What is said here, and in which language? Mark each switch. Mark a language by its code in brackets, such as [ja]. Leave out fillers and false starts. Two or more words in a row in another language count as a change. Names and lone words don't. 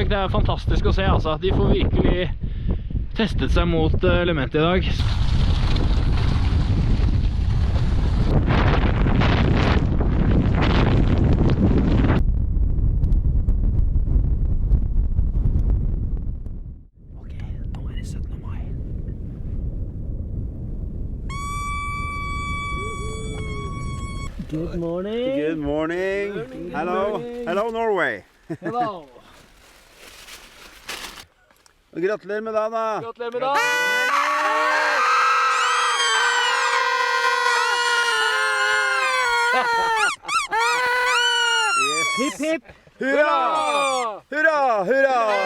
[no] Det er fantastisk å se, altså. De får virkelig testet seg mot elementet i dag. Ok, nå er det 17. mai. [en] Good morning. Good morning. Hello. Hello, Norway. Hello. [no] Gratulerer med dagen, da. Gratulerer med dagen. Yes. Hipp, hipp. Hurra! Hurra! Hurra!